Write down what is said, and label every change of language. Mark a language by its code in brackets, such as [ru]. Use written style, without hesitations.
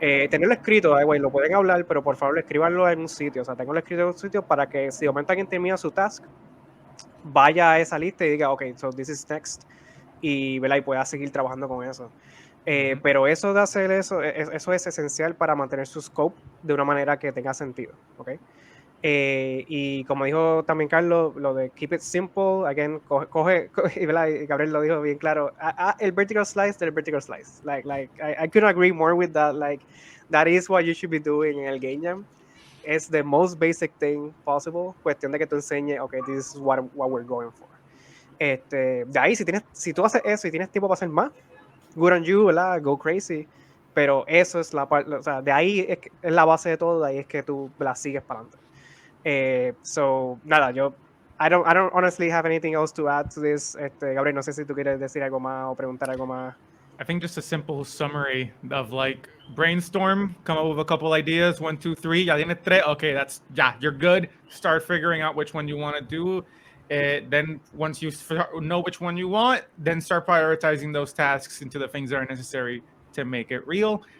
[es] Tenerlo escrito, güey, lo pueden hablar, pero por favor escríbanlo en un sitio, o sea, tenganlo escrito en un sitio para que si de momento alguien termina su task, vaya a esa lista y diga, [en] ok, so this is next, [es] y, ¿verdad? Y pueda seguir trabajando con eso. Pero eso de hacer eso es esencial para mantener su scope de una manera que tenga sentido, ¿ok? Y como dijo también Carlos, lo de [en] keep it simple, again, [es] coge y, ¿verdad? Y Gabriel lo dijo bien claro, el vertical slice del vertical slice. [en] I couldn't agree more with that. Like, that is what you should be doing [es] en el game jam. [en] It's the most basic thing possible. [es] Cuestión de que tú enseñes, [en] okay, this is what we're going for. [es] De ahí, si tú haces eso y tienes tiempo para hacer más, [en] good on you, [es] ¿verdad? [en] Go crazy. [es] Pero eso es la parte, o sea, de ahí es la base de todo, de ahí es que tú la sigues para adelante. [en] So, nada, I don't honestly have anything else to add to this. [es] Gabriel, no sé si tú quieres decir algo más o preguntar algo más. [en] I think just a simple summary of like brainstorm, come up with a couple ideas, 1, 2, 3, [es] ya tienes tres, [en] okay, you're good. Start figuring out which one you want to do. Then once you know which one you want, then start prioritizing those tasks into the things that are necessary to make it real.